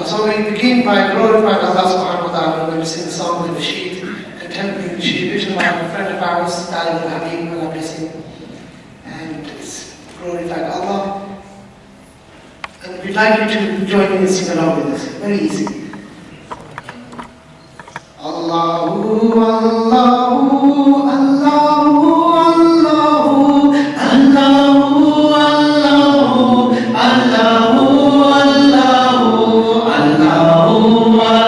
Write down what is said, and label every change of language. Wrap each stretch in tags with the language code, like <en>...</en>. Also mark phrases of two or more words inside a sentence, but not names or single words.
<en>So we begin by glorifying Allah</en> <ar>سبحانه وتعالى</ar> <en>when we sing the song with the nasheed, contemporary nasheed, written by a friend of ours, Talib al-Habib, Allah bless him. And it's glorifying Allah. And we'd like you to join in and sing along with us. Very easy.</en> <ar>الله، الله، الله، الله، الله، الله، الله، الله، الله,</ar>